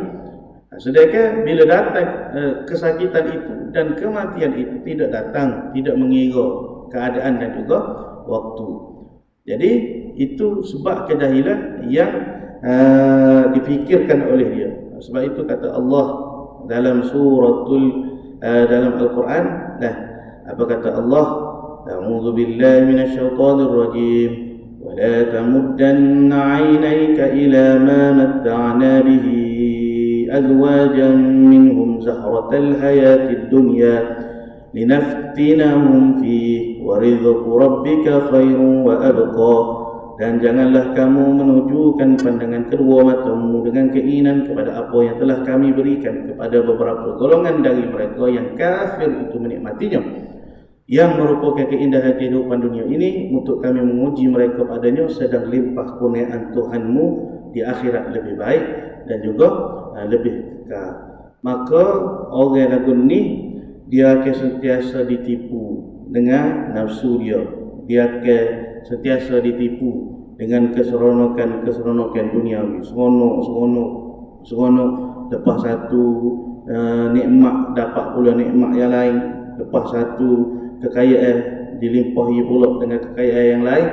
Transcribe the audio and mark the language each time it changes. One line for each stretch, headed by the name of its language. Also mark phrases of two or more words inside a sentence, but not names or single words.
Malay: Sedangkan bila datang kesakitan itu dan kematian itu tidak datang, tidak mengira keadaan dan juga waktu. Jadi itu sebab kejahilan yang dipikirkan oleh dia. Sebab itu kata Allah dalam dalam Al-Quran, apa kata Allah?
Arabic: أعوذ بالله من الشيطان الرجيم. ولا تمدن عينيك إلى ما متعنا به أزواجا منهم زهرة الحياة الدنيا لنفتنهم فيه ورزق ربك خير وأبقى.
Malay: Dan janganlah kamu menunjukkan pandangan kedua matamu dengan keinginan kepada apa yang telah kami berikan kepada beberapa golongan dari mereka yang kafir itu menikmatinya, yang merupakan keindahan kehidupan dunia ini, untuk kami menguji mereka padanya, sedang limpah kurniaan Tuhanmu di akhirat lebih baik dan juga lebih kekal. Maka orang lagu ni dia akan sentiasa ditipu dengan nafsu dia. Dia akan sentiasa ditipu dengan keseronokan duniawi. Seronok lepas satu nikmat dapat pula nikmat yang lain, lepas satu kekayaan dilimpahi pula dengan kekayaan yang lain.